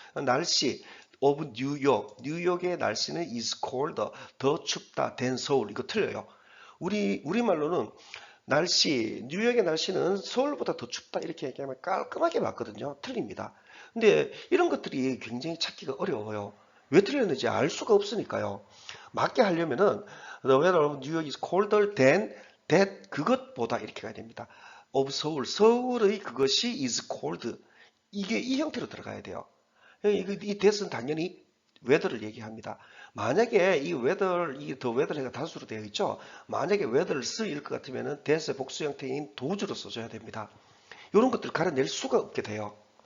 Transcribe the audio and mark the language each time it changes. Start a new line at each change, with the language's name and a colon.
Korean: 날씨 of 뉴욕, 뉴욕의 날씨는 is colder, 더 춥다 than 서울. 이거 틀려요. 우리말로는 뉴욕의 날씨는 서울보다 더 춥다 이렇게 얘기하면 깔끔하게 맞거든요. 틀립니다. 근데 이런 것들이 굉장히 찾기가 어려워요. 왜 틀렸는지 알 수가 없으니까요. 맞게 하려면은
English: the weather of New York is colder than that
Korean: 그것보다 이렇게 가야 됩니다. of 서울의 그것이
English: is cold
Korean: 이게 이 형태로 들어가야 돼요. 이 that은 당연히 weather를 얘기합니다. 만약에 이 weather, 이 the weather가 단수로 되어 있죠. 만약에 weather를 쓰일 것 같으면은 that의 복수 형태인 does로 써줘야 됩니다. 이런 것들을 가려낼 수가 없게 돼요.